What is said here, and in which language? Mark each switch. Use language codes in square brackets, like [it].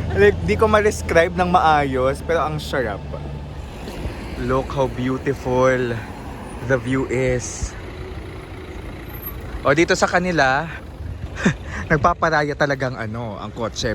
[tl] Like, di ko ma-describe ng maayos, pero ang sarap. [en] Look how beautiful the view is. [tl] O dito sa kanila, nagpaparaya talagang ang kotse.